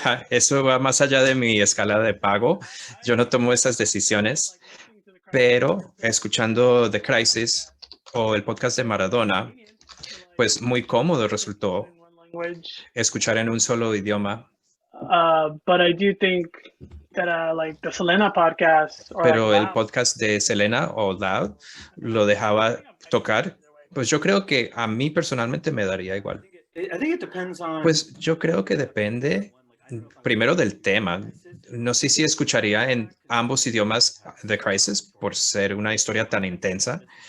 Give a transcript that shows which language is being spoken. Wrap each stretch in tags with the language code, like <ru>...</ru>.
<es>Eso va más allá de mi escala de pago. Yo no tomo esas decisiones, pero escuchando The Crisis o el podcast de Maradona, pues muy cómodo resultó escuchar en un solo idioma.</es> <en>But I do think that like the Selena podcast.</en> <es>Pero el podcast de Selena o Loud lo dejaba tocar. Pues yo creo que a mí personalmente me daría igual.</es> <en>I think it depends on.</en> <es>Pues yo creo que depende primero del tema. No sé si escucharía en ambos idiomas The Crisis por ser una historia tan intensa.</es>